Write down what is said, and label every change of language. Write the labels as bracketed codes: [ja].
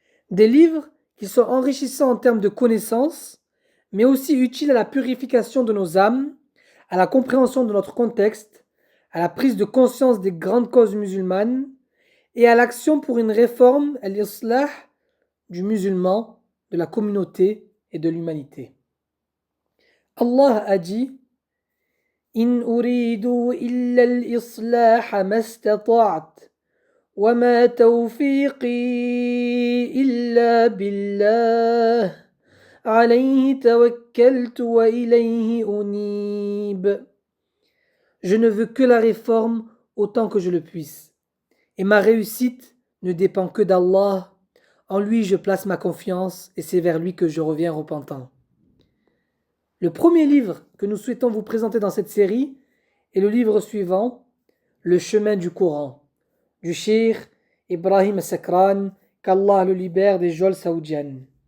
[fr] Des livres qui sont enrichissants en termes de connaissances, mais aussi utiles à la purification de nos âmes, à la compréhension de notre contexte, à la prise de conscience des grandes causes musulmanes et à l'action pour une réforme, al-islah, du musulman, de la communauté et de l'humanité. Allah a dit: [ar] إن أريد إلا الإصلاح ما استطعت وما توفيقي إلا بالله عليه توكلت وإليه أنيب. [fr] Je ne veux que la réforme autant que je le puisse, et ma réussite ne dépend que d'Allah. En lui je place ma confiance et c'est vers lui que je reviens repentant. Le premier livre que nous souhaitons vous présenter dans cette série est le livre suivant, Le chemin du Coran, du Cheikh Ibrahim As-Sakran, qu'Allah le libère des geôles saoudiennes.